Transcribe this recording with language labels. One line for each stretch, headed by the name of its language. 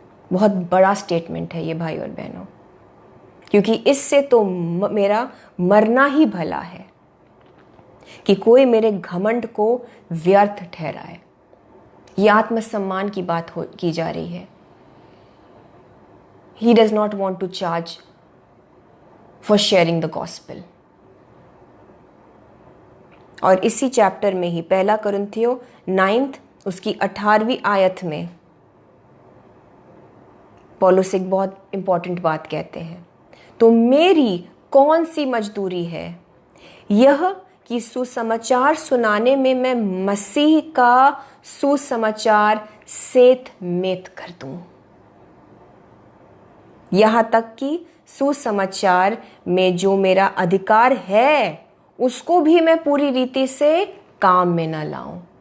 Hindi: बहुत बड़ा स्टेटमेंट है ये भाई और बहनों, क्योंकि इससे तो मेरा मरना ही भला है। कि कोई मेरे घमंड को व्यर्थ ठहराए। ये आत्मसम्मान की बात की जा रही है।
English: He does not want to charge for sharing the gospel.
Hindi: और इसी चैप्टर में ही 1 कुरिन्थियों 9 उसकी 18वीं आयत में पौलुस एक बहुत इंपॉर्टेंट बात कहते हैं। तो मेरी कौन सी मजदूरी है, यह कि सुसमाचार सुनाने में मैं मसीह का सुसमाचार सेत मेत कर दूं, यहां तक कि सुसमाचार में जो मेरा अधिकार है उसको भी मैं पूरी रीति से काम में न लाऊं।